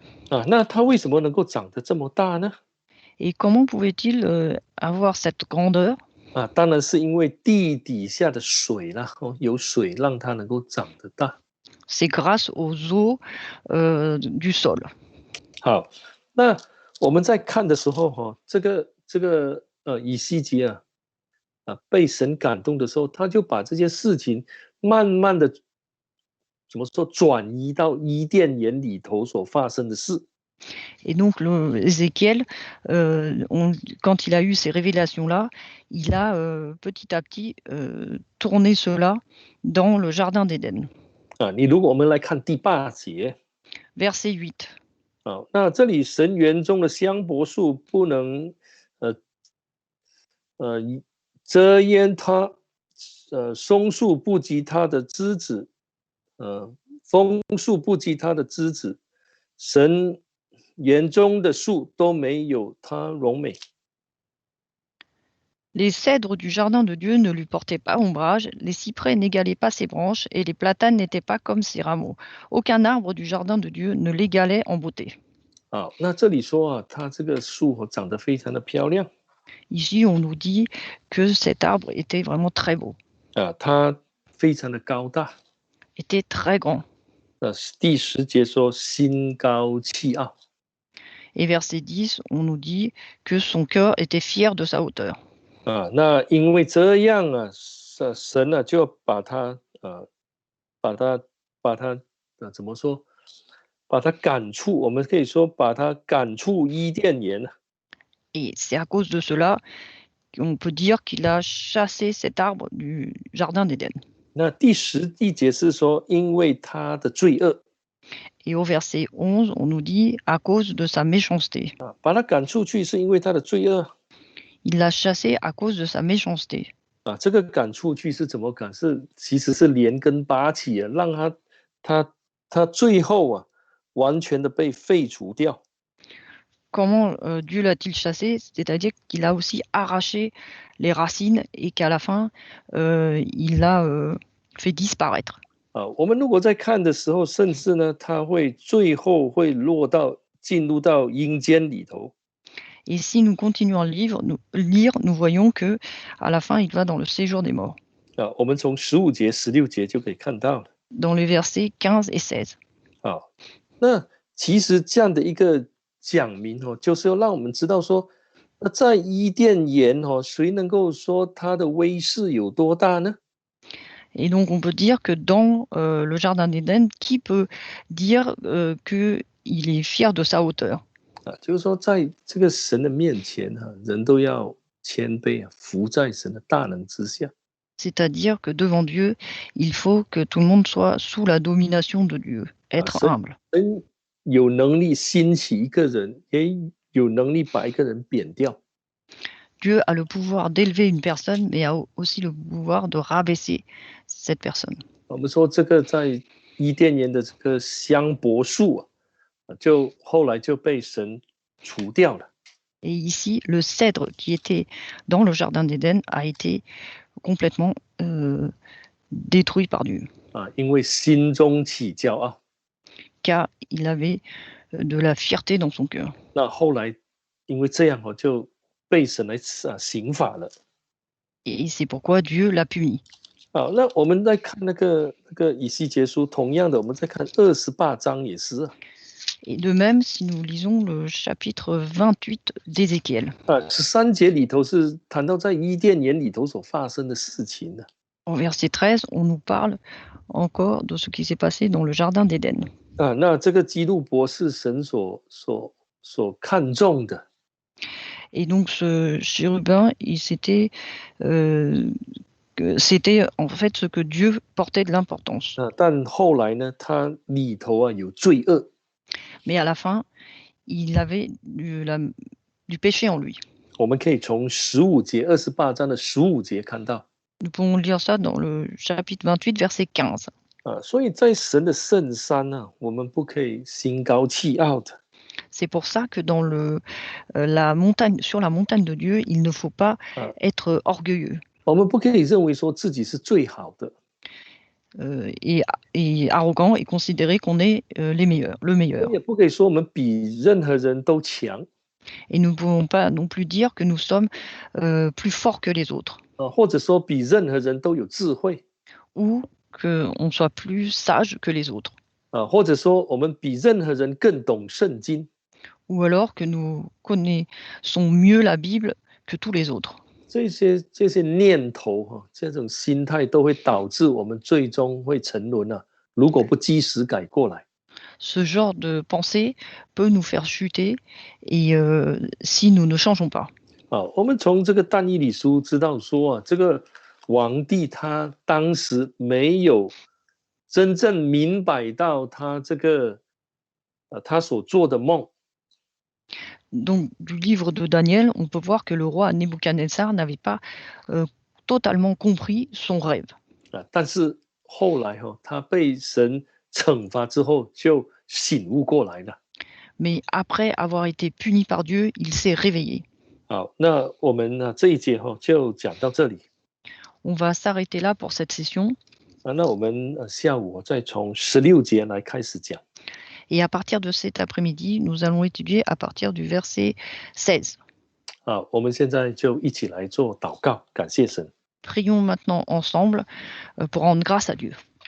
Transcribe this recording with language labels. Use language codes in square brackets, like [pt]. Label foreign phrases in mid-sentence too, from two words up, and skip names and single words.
[zh] 那他为什么能够长得这么大呢？ [fr] Et comment pouvait-il avoir cette grandeur? [zh] 当然是因为地底下的水啦，有水让它能够长得大。 [fr] C'est grâce aux eaux du sol. [zh] 好，那我们在看的时候这个以西结被神感动的时候，他就把这些事情慢慢的怎么说转移到伊甸园里头所发生的事。 [fr] Et donc Ézéchiel, quand il a eu ces révélations-là, il a petit à petit tourné cela dans le jardin d'Éden. [zh] 你如果我们来看第8节 [fr] Verset 8. [zh] 那这里神园中的香柏树不能遮掩它，松树不及它的枝子，枫树不及它的枝子，神园中的树都没有它荣美。 [fr] Les cèdres du jardin de Dieu ne lui portaient pas ombrage, les cyprès n'égalaient pas ses branches, et les platanes n'étaient pas comme ses rameaux. Aucun arbre du jardin de Dieu ne l'égalait en beauté. [zh] 那这里说它这个树长得非常的漂亮。 [fr] Ici, on nous dit que cet arbre était vraiment très beau. [zh] 它非常的高大。 [fr] Était très grand. [zh] 第10节说心高气傲。 [fr] Et verset 10, on nous dit que son cœur était fier de sa hauteur. [zh] 那因为这样神就把他怎么说？把他赶出，我们可以说把他赶出伊甸园。 [fr] Et c'est à cause de cela qu'on peut dire qu'il a chassé cet arbre du jardin d'Éden. [zh] 那第11节是说，因为他的罪恶。 [fr] Et au verset 11, on nous dit à cause de sa méchanceté. [zh] 把他赶出去是因为他的罪恶。 [fr] Il l'a chassé à cause de sa méchanceté. [zh] 这个赶出去是怎么赶？其实是连根拔起让他最后完全的被废除掉。 [fr] Comment Dieu l'a-t-il chassé? C'est-à-dire qu'il a aussi arraché les racines et qu'à la fin, il l'a fait disparaître. [zh] 我们如果在看的时候，甚至呢，他会最后会进入到阴间里头。 [fr] Et si nous continuons à lire, nous voyons que à la fin, il va dans le séjour des morts. [zh] 我们从15节、16节就可以看到了。 [fr] Dans les versets 15 et 16. [zh] 那其实这样的一个讲明就是要让我们知道说，那在伊甸园谁能够说他的威势有多大呢？ [fr] Et donc on peut dire que dans le jardin d'Éden, qui peut dire qu'il est fier de sa hauteur? [zh] 就是说，在这个神的面前人都要谦卑服在神的大能之下。 [fr] C'est-à-dire que devant Dieu, il faut que tout le monde soit sous la domination de Dieu, 啊， être humble. [zh] 神有能力兴起一个人，也有能力把一个人贬掉。 [fr] Dieu a le pouvoir d'élever une personne, mais a aussi le pouvoir de rabaisser cette personne. [zh] 我们说这个在伊甸园的这个香柏树就后来就被神除掉了。 [fr] Et ici, le cèdre qui était dans le jardin d'Éden a été complètement détruit par Dieu, [zh] 因为心中起骄傲。 [fr] car il avait de la fierté dans son cœur. [zh] 那后来因为这样就被神来刑罚了。 [fr] Et c'est pourquoi Dieu l'a puni. [zh] 好，那我们再看那个以西结书，同样的，我们再看28章也是。 [fr] Et de même, si nous lisons le chapitre 28 d'Ézéchiel. [zh] 13 节里头是谈到在伊甸园里头所发生的事情的。 [fr] En verset 13, on nous parle encore de ce qui s'est passé dans le jardin d'Éden. [zh] 那这个基路伯是神所看重的。 [fr] Et donc ce chérubin, c'était en fait ce que Dieu portait de l'importance. [zh] 但后来呢，它里头有罪恶。 [fr] Mais à la fin, il avait du péché en lui. [zh] 我们可以从15节28章的15节看到。 [fr] Nous pouvons lire ça dans le chapitre 28, verset 15. [zh] 所以在神的圣山我们不可以心高气傲的。 [fr] C'est pour ça que dans la montagne, sur la montagne de Dieu, il ne faut pas être orgueilleux. [zh] 我们不可以认为说自己是最好的。 [fr] Et arrogant et considérer qu'on est le meilleur. [zh] 也不可以说我们比任何人都强。 [fr] Et nous ne pouvons pas non plus dire que nous sommes plus forts que les autres. [zh] 或者说比任何人都有智慧。 [fr] Ou qu'on soit plus sage que les autres. [zh] 或者说我们比任何人更懂圣经。 [fr] Ou alors que nous connaissons mieux la Bible que tous les autres. [zh] 这些念头这种心态都会导致我们最终会沉沦如果不及时改过来。 [fr] Ce genre de pensée peut nous faire chuter et si nous ne changeons pas. [zh] 我们从这个但以理书知道说这个皇帝他当时没有真正明白到他这个他所做的梦。 [fr] Donc, du livre de Daniel, on peut voir que le roi Nebuchadnezzar n'avait pas totalement compris son rêve. [zh] 但是后来他被神惩罚之后就醒悟过来了。 [fr] Mais après avoir été puni par Dieu, il s'est réveillé. [zh] 好，那我们这一节就讲到这里。 [fr] On va s'arrêter là pour cette session. [zh] 那我们下午再从16节来开始讲。 [fr] Et à partir de cet après-midi, nous allons étudier à partir du verset 16. [zh] 好，我们现在就一起来做祷告，感谢神。 [fr] Prions maintenant ensemble pour rendre grâce à Dieu.